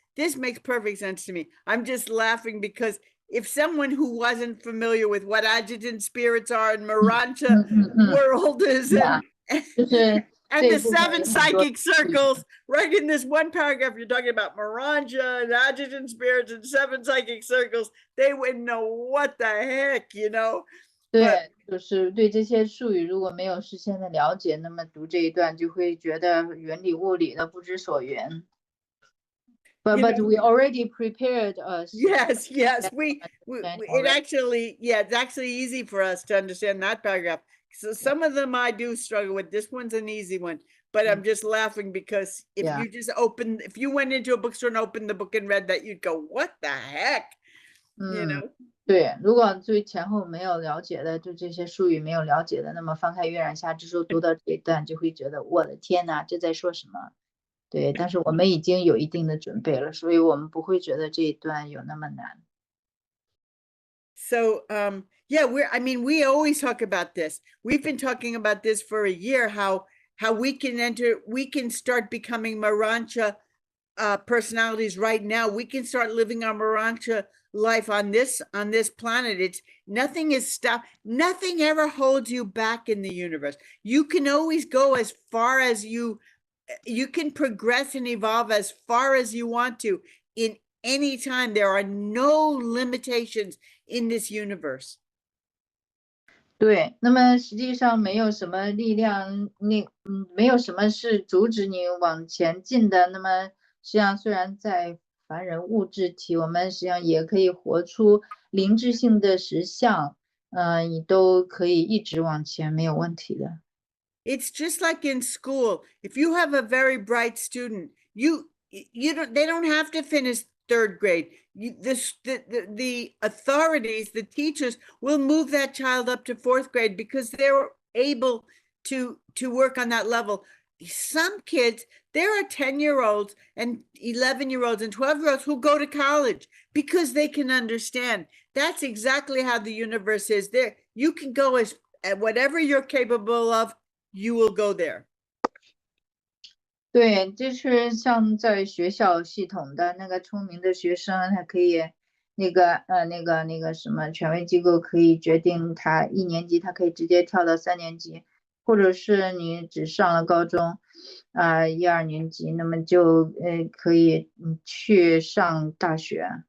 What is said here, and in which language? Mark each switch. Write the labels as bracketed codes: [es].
[en] This makes perfect sense to me. I'm just laughing because if someone who wasn't familiar with what adjutant spirits are and Urantia world is Yeah. and the 7 psychic circles, right in this one paragraph, you're talking about Urantia and adjutant spirits and 7 psychic circles. They wouldn't know what the heck, [zh] 对，就是对这些术语如果没有事先的了解，那么读这一段就会觉得云里雾里的不知所云。 [en] But we already prepared us. Yes. It actually, it's actually easy for us to understand that paragraph. So some of them I do struggle with. This one's an easy one, but I'm just laughing because if you went into a bookstore and opened the book and read that, you'd go, what the heck? [zh] 对，如果对前后没有了解的，对这些术语没有了解的，那么翻开《月染下之书》读到这一段，就会觉得我的天哪，这在说什么？对，但是我们已经有一定的准备了，所以我们不会觉得这一段有那么难。 [en] So, we always talk about this. We've been talking about this for a year, how we can start becoming Urantia personalities right now. We can start living our Urantia life on this planet. Nothing is stopped. Nothing ever holds you back in the universe. You can always go as far as you can progress and evolve as far as you want to in any time. There are no limitations in this universe. [zh] 对，那么实际上没有什么力量，没有什么是阻止你往前进的。那么实际上，虽然在凡人物质体，我们实际上也可以活出灵智性的实相，你都可以一直往前，没有问题的。 [en] It's just like in school. If you have a very bright student, they don't have to finish 3rd grade. The authorities, the teachers will move that child up to 4th grade because they're able to work on that level. Some kids, there are 10-year-olds and 11-year-olds and 12-year-olds who go to college because they can understand. That's exactly how the universe is. There, you can go at whatever you're capable of, you will go there. [zh] 对，就是像在学校系统的那个聪明的学生，他可以那个什么权威机构可以决定他1年级他可以直接跳到3年级，或者是你只上了高中1、2年级，那么就可以去上大学。